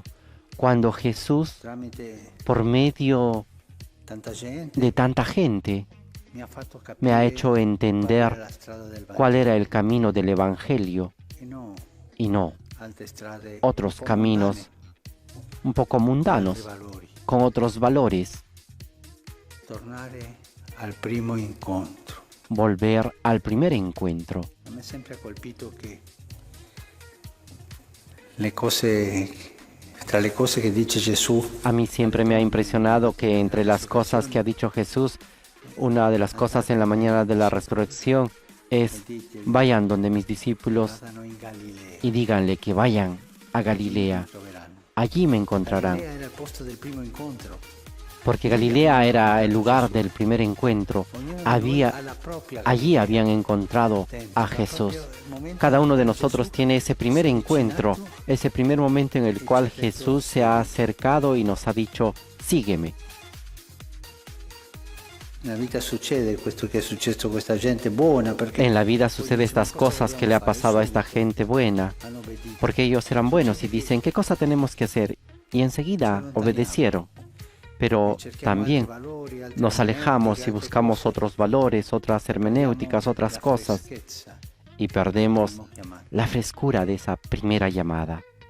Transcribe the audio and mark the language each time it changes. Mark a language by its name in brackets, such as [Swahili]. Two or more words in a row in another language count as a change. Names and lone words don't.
[Spanish] Cuando Jesús, por medio de tanta gente, me ha hecho entender cuál era el camino del Evangelio y no otros caminos un poco mundanos, con otros valores. [Italian] Al primo incontro. [Spanish] Volver al primer encuentro. [Italian] A me sempre ha colpito che le cose, tra le cose che dice Gesù, [Spanish] a mí siempre me ha impresionado que entre las cosas que ha dicho Jesús, una de las cosas en la mañana de la resurrección es: vayan donde mis discípulos y díganle que vayan a Galilea. Allí me encontrarán. Porque Galilea era el lugar del primer encuentro. Allí habían encontrado a Jesús. Cada uno de nosotros tiene ese primer encuentro, ese primer momento en el cual Jesús se ha acercado y nos ha dicho, sígueme. En la vida sucede esto que [Italian] è successo a questa gente buona. [Spanish] En la vida sucede estas cosas que le ha pasado a esta gente buena, porque ellos eran buenos y dicen, ¿qué cosa tenemos que hacer? Y enseguida obedecieron. Pero también nos alejamos y buscamos otros valores, otras hermenéuticas, otras cosas, y perdemos la frescura de esa primera llamada.